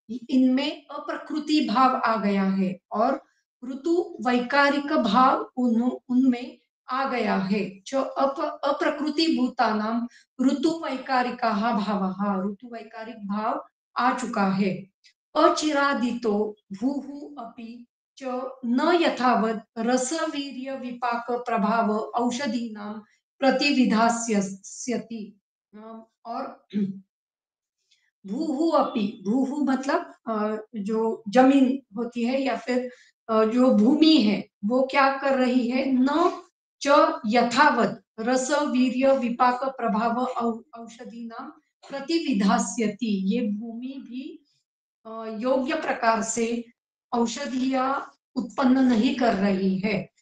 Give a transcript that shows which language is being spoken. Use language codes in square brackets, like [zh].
[hi] इनमें अप्रकृति भाव आ गया है और ऋतु वैकारिक भाव उनमें आ गया है। जो [sa] अप्रकृति भूतानाम ऋतु वैकारिका भाव, [hi] ऋतु वैकारिक भाव आ चुका है। [sa] अचिरादितो भूः अपि च न यथावत् रसवीर्य विपाक प्रभाव औषधीनां प्रतिविधास्यति। [hi] और भूहु अपि, भूहु मतलब जो जमीन होती है या फिर जो भूमि है, वो क्या कर रही है? [sa] न च यथावत रस वीर्य विपाक प्रभाव औषधि नाम प्रतिविधास्यति, [hi] ये भूमि भी योग्य प्रकार से औषधियां उत्पन्न नहीं कर रही है।